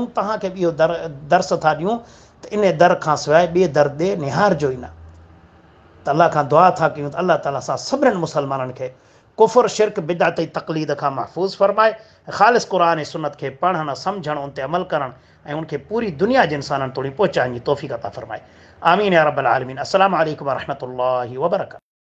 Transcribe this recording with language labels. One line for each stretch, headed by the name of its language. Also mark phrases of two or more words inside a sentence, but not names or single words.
Sindhi: तव्हांखे बि इहो दर्स था ॾियूं त इन दर खां सवाइ ॿिए दर ॾे निहारजो ई न। त अल्लाह खां दुआ था कयूं त अल्लाह ताला सां सभिनीनि मुसलमाननि खे कुफ़र, शिरक, बिदअत, तक़लीद खां महफ़ूज़ फरमाए, ख़ालिस क़ुर सुन्नत खे पढ़णु, सम्झणु, उन ते अमल करणु, ऐं उनखे पूरी दुनिया जे इंसाननि तोड़ी पहुचाइण जी तौफ़ीक़ अता फरमाए।
Arabic: آمين يا رب العالمين. السلام عليكم ورحمة الله وبركاته.